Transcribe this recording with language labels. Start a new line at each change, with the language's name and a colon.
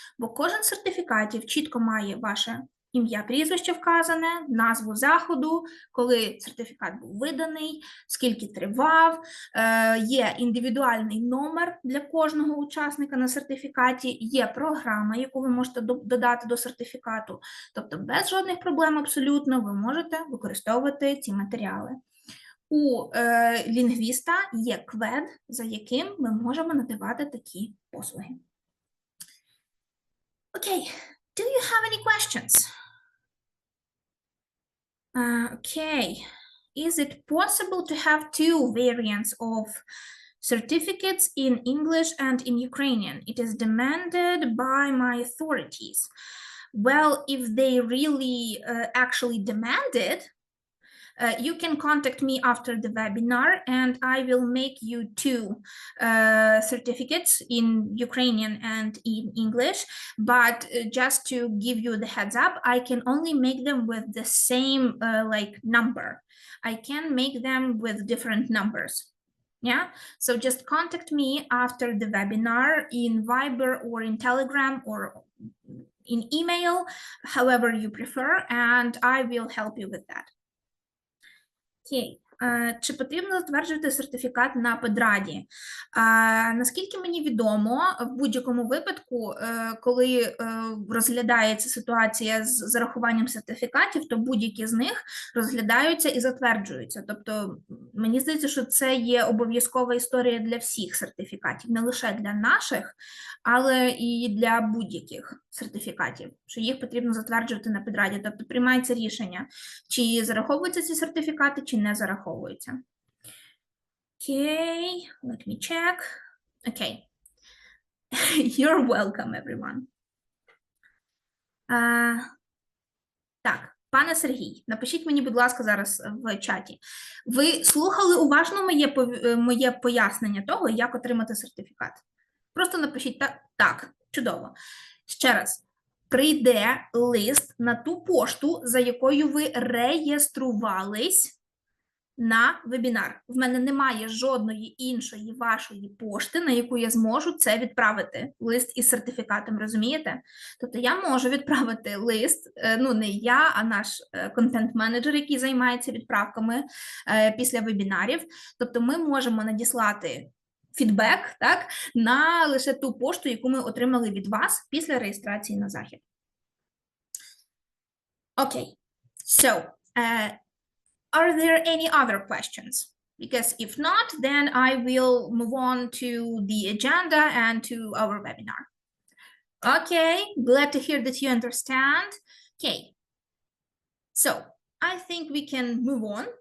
Ukrainian: Бо кожен з сертифікатів чітко має ваше ім'я, прізвище вказане, назву заходу, коли сертифікат був виданий, скільки тривав, є індивідуальний номер для кожного учасника на сертифікаті, є програма, яку ви можете додати до сертифікату. Тобто без жодних проблем абсолютно ви можете використовувати ці матеріали. У лінгвіста є квед, за яким ми можемо надавати такі послуги.
English: Okay, do you have any questions? Okay, is it possible to have two variants of certificates in English and in Ukrainian? It is demanded by my authorities. Well, if they really actually demand it, you can contact me after the webinar and I will make you two certificates in Ukrainian and in English, but just to give you the heads up, I can only make them with the same number. I can make them with different numbers. Yeah, so just contact me after the webinar in Viber or in Telegram or in email, however you prefer, and I will help you with that. Okay,
Ukrainian: Чи потрібно затверджувати сертифікат на педраді? Наскільки мені відомо, в будь-якому випадку, коли розглядається ситуація з зарахуванням сертифікатів, то будь-які з них розглядаються і затверджуються. Тобто, мені здається, що це є обов'язкова історія для всіх сертифікатів, не лише для наших, але і для будь-яких сертифікатів, що їх потрібно затверджувати на педраді. Тобто, приймається рішення, чи зараховуються ці сертифікати, чи не зараховуються.
English: Okay, let me check. Okay. You're welcome, everyone.
Ukrainian: Так, пане Сергій, напишіть мені, будь ласка, зараз в чаті. Ви слухали уважно моє пояснення того, як отримати сертифікат? Просто напишіть так, чудово. Ще раз. Прийде лист на ту пошту, за якою ви реєструвались на вебінар. В мене немає жодної іншої вашої пошти, на яку я зможу це відправити. Лист із сертифікатом, розумієте? Тобто я можу відправити лист, ну не я, а наш контент-менеджер, який займається відправками після вебінарів. Тобто ми можемо надіслати фідбек, так, на лише ту пошту, яку ми отримали від вас після реєстрації на захід. Окей.
English: So, are there any other questions? Because if not, then I will move on to the agenda and to our webinar. Okay, glad to hear that you understand. Okay, so I think we can move on.